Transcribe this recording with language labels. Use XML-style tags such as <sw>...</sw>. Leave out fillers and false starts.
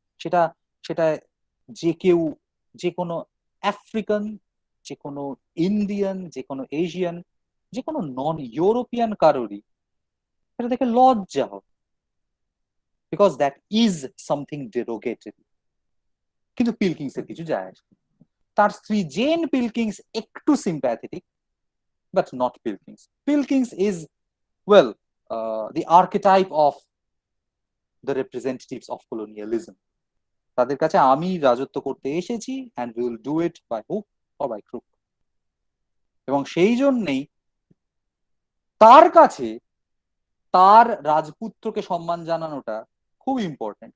<bn>সেটা যে কোনো আফ্রিকান, যে কোনো ইন্ডিয়ান, যে কোনো এশিয়ান, যে কোনো নন ইউরোপিয়ান কারোরই সেটা দেখে লজ্জা হবে,</bn> <en>Because that is something derogatory.</en> <bn>কিন্তু পিলকিংস এর কিছু যায় আসে। তার স্ত্রী জেন পিলকিংস একটু sympathetic,</bn> <en>but not Pilkings. Pilkings is, well, the archetype of the representatives of colonialism.</en> <bn>তাদের কাছে আমি রাজত্ব করতে এসেছি,</bn> <en>and we will do it by hook or by crook.</en> <bn>এবং সেই জন্যই তার কাছে তার রাজপুত্রকে সম্মান জানানোটা খুব ইম্পর্টেন্ট।</bn>